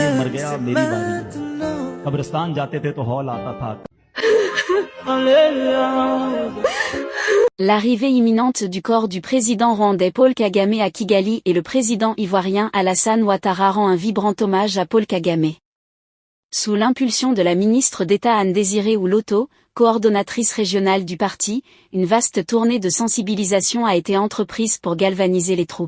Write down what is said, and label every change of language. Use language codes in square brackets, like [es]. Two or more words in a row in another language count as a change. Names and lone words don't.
[hi] गया मेरी बारी। कब्रिस्तान जाते थे तो हौल आता था। [fr] L'arrivée imminente du corps du président rwandais Paul Kagame à Kigali et le président ivoirien Alassane Ouattara rend un vibrant hommage à Paul Kagame. Sous l'impulsion de la ministre d'État Anne-Désirée Oloto, coordonnatrice régionale du parti, une vaste tournée de sensibilisation a été entreprise pour galvaniser les troupes.